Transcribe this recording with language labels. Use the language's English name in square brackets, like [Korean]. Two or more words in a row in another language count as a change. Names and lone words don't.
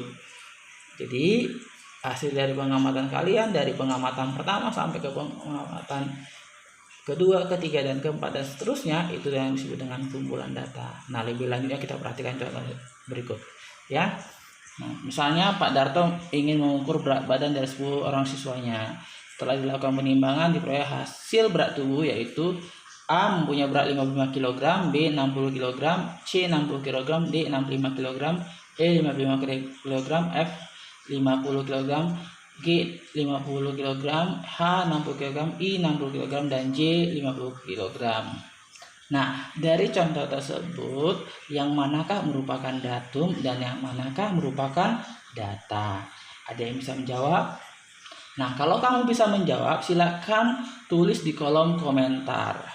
[Indonesian] Jadi hasil dari pengamatan kalian, dari pengamatan pertama sampai ke pengamatan kedua, ketiga, dan keempat, dan seterusnya, itu yang disebut dengan kumpulan data. Nah, lebih lanjutnya kita perhatikan contoh berikut ya. Nah, misalnya Pak Darto ingin mengukur berat badan dari 10 orang siswanya. Setelah dilakukan penimbangan, diperoleh hasil berat tubuh, yaitu A mempunyai berat 55 kg, B 60 kg, C 60 kg, D 65 kg, E 55 kg, F 50 kg, G 50 kg, H 60 kg, I 60 kg, dan J 50 kg. Nah, dari contoh tersebut, yang manakah merupakan datum dan yang manakah merupakan data? Ada yang bisa menjawab? Nah, kalau kamu bisa menjawab, silakan tulis di kolom komentar.